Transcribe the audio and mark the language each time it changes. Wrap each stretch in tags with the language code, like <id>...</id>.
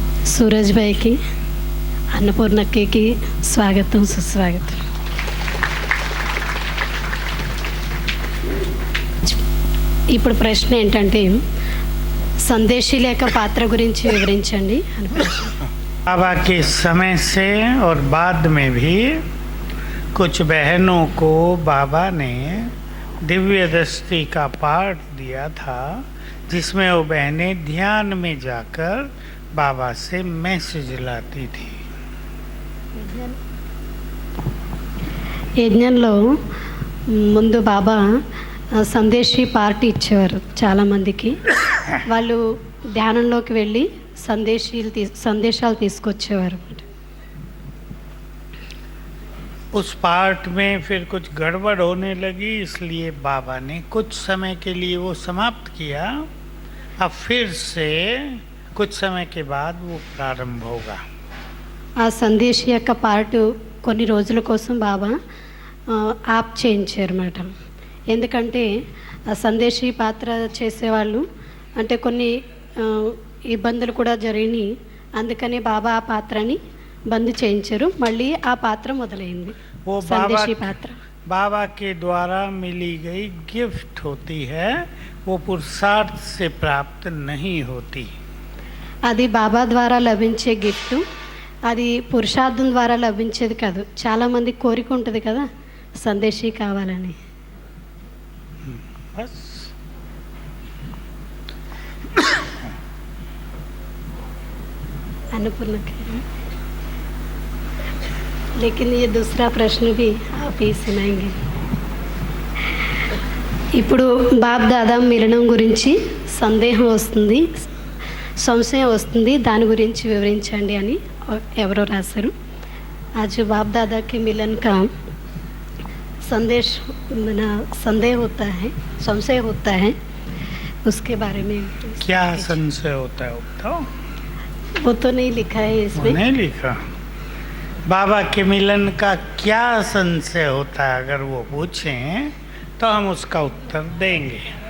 <te>సూరజ్ భాయ్కి, అన్నపూర్ణక్కకి స్వాగతం, సుస్వాగతం. ఇప్పుడు ప్రశ్న ఏంటంటే సందేశీ లేఖ పాత్ర గురించి వివరించండి అని ప్రశ్న.</te> <hi>बाबा के समय से और बाद में भी कुछ बहनों को बाबा ने दिव्य दृष्टि का पाठ दिया था, जिसमें वो बहनें ध्यान में जाकर बाबा से मैसेज लाती थी.</hi> <te>యజ్ఞంలో ముందు బాబా సందేశీ పార్టీ ఇచ్చేవారు చాలామందికి. వాళ్ళు ధ్యానంలోకి వెళ్ళి సందేశాలు తీసుకొచ్చేవారు.</te> <hi>उस पार्ट में फिर कुछ गड़बड़ होने लगी, इसलिए बाबा ने कुछ समय के लिए वो समाप्त किया. अब फिर से कुछ समय के बाद वो प्रारंभ होगा.</hi> <te>ఆ సందేశీ యొక్క పార్ట్ కొన్ని రోజుల కోసం బాబా ఆప్ చేయించారు అన్నమాట. ఎందుకంటే ఆ సందేశీ పాత్ర చేసేవాళ్ళు అంటే కొన్ని ఇబ్బందులు కూడా జరిగినాయి. అందుకని బాబా ఆ పాత్రని బంద్ చేయించారు. మళ్ళీ ఆ పాత్ర మొదలైంది.</te> <hi>वो</hi> <te>సందేశీ పాత్ర</te> <hi>बाबा के द्वारा मिली गई गिफ्ट होती है, वो पुरुषार्थ से प्राप्त नहीं होती.</hi> <te>అది బాబా ద్వారా లభించే గిఫ్ట్, అది పురుషార్థం ద్వారా లభించేది కాదు. చాలామంది కోరిక ఉంటుంది కదా సందేశీ కావాలని.</te> <hi>बस अन्नपूर्णा लेकिन ये दूसरा प्रश्न भी आप ही सुनाएंगे.</hi> <te>ఇప్పుడు బాబ్ దాదా మిలనం గురించి సందేహం వస్తుంది, సంశయం వస్తుంది, దాని గురించి వివరించండి అని ఎవరో రాశారు.</te> <hi>आज बाप दादा के मिलन का संदेह होता है, संशय होता है, उसके बारे में क्या संशय होता है बताओ. वो तो नहीं लिखा है इसमें. नहीं लिखा. बाबा के मिलन का क्या संशय होता है, अगर वो पूछें तो हम उसका उत्तर देंगे.</hi>